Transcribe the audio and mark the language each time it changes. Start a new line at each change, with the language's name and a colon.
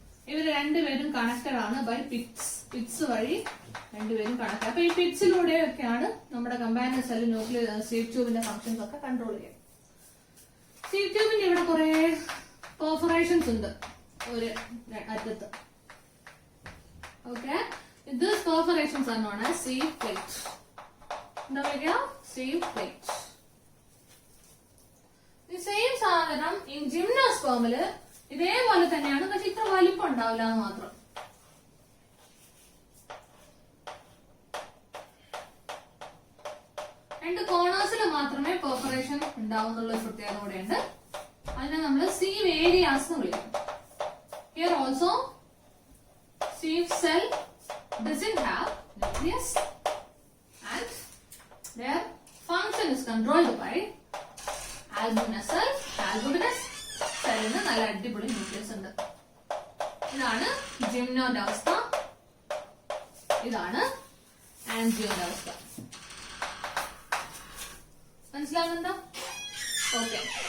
Malayalam: ഇവര് രണ്ടുപേരും കണക്റ്റഡ് ആണ് ബൈ പിറ്റ്സ്. പിറ്റ്സ് വഴി രണ്ടുപേരും കണക്ട്. അപ്പൊ ഈ പിറ്റ്സിലൂടെയൊക്കെയാണ് നമ്മുടെ companion cell nucleus sieve ട്യൂബിന്റെ functions ഒക്കെ കൺട്രോൾ ചെയ്യുക. സീവ് ട്യൂബിന്റെ ഇവിടെ കുറെ പെർഫറേഷൻസ് ഉണ്ട് ഒരു അറ്റത്ത്.
English: Okay, These perforations are known as sieve plate.
Malayalam: എന്താ പറയുക?
English: Sieve plate. The same സാധനം in gymnospermല്
Malayalam: ഇതേപോലെ തന്നെയാണ്, പക്ഷെ ഇത്ര വലിപ്പം ഉണ്ടാവില്ല എന്ന് മാത്രം. രണ്ട് കോർണേഴ്സിൽ മാത്രമേ പെർഫറേഷൻ ഉണ്ടാവുന്നുള്ള ഒരു പ്രത്യേകത കൂടെയുണ്ട്. അതിനെ നമ്മൾ സീവ് ഏരിയാസ് എന്ന് വിളിക്കും.
English: Here also sieve cell doesn't have nucleus and their function is controlled by albuminous cell.
Malayalam: Albuminous സെല്ലിന് നല്ല അടിപൊളി ന്യൂക്ലിയസ് ഉണ്ട്. ഇതാണ് ജിംനോന്റെ അവസ്ഥ, ഇതാണ് ആൻജിയോന്റെ അവസ്ഥ. മനസ്സിലാകുന്നുണ്ടോ? ഓക്കെ.